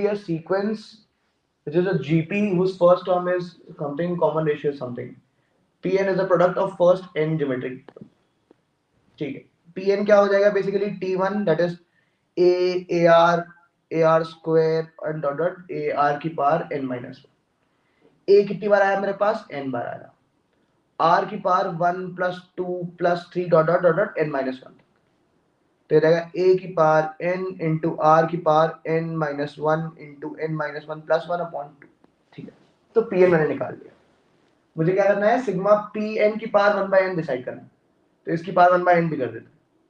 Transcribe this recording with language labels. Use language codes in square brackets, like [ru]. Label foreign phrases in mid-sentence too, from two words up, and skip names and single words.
[en] a sequence which is a GP whose first term is something common ratio something, Pn is a product of first n geometry। [hi] ठीक है, Pn क्या हो जाएगा बेसिकली T1 [en] that is a ar square and dot dot ar [hi] की पावर [en] n minus 1। [hi] a कितनी बार आया मेरे पास, n बार आया, r की पावर [en] 1 plus 2 plus 3 dot dot dot dot n minus 1, [hi] तो ये रहेगा a की पावर n इंटू आर की पावर [en] n minus 1 [hi] इंटू [en] n minus 1 plus 1 upon 2. [hi] ठीक है, तो Pn मैंने निकाल लिया। मुझे क्या करना है, सिग्मा Pn की पावर 1 बाय n डिसाइड करना है, तो इसकी पावर 1 बाय n भी कर देते हैं।